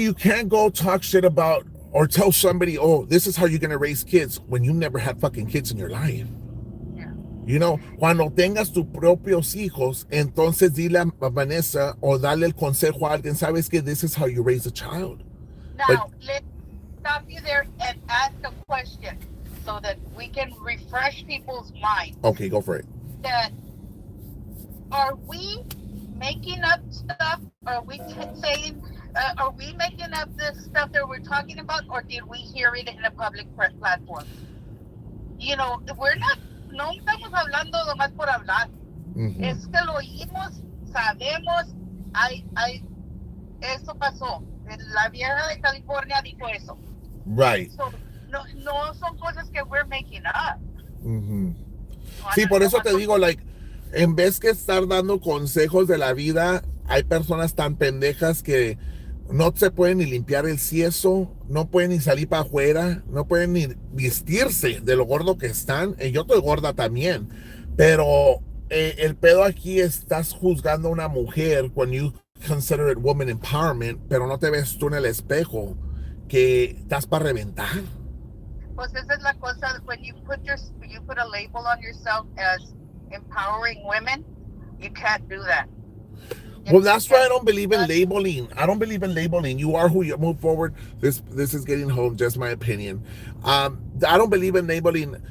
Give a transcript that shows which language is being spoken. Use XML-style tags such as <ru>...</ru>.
<en>you can't go talk shit about or tell somebody, oh, this is how you're gonna raise kids when you never had fucking kids in your life. yeah.</en> <es>You know, cuando tengas tus propios hijos, entonces dile a Vanessa o dale el consejo a alguien, sabes que</es> <en>this is how you raise a child. But Now, let's stop you there and ask a question so that we can refresh people's minds. okay, go for it. That are we making up stuff? Are we saying? Are we making up this stuff that we're talking about, or did we hear it in a public platform? You know, we're not.</en> <es>No estamos hablando nomás por hablar. Mm-hmm. Es que lo oímos, sabemos. Eso pasó. La vieja de California dijo eso.</es> <en>Right.</en> <es>So, no son cosas que</es> <en>we're making up. Mm-hmm.</en> <es>Sí, por eso te digo, like, en vez que estar dando consejos de la vida, hay personas tan pendejas que no se pueden ni limpiar el sieso, no pueden ni salir para afuera, no pueden ni vestirse de lo gordo que están. Yo estoy gorda también, pero el pedo aquí estás juzgando a una mujer</es> <en>when you consider it woman empowerment,</en> <es>pero no te ves tú en el espejo que estás para reventar. Pues esa es la cosa.</es> <en>When you put a label on yourself as empowering women, you can't do that. Well, that's why I don't believe in labeling. I don't believe in labeling. You are who you move forward. This is getting home, just my opinion. I don't believe in labeling.</en>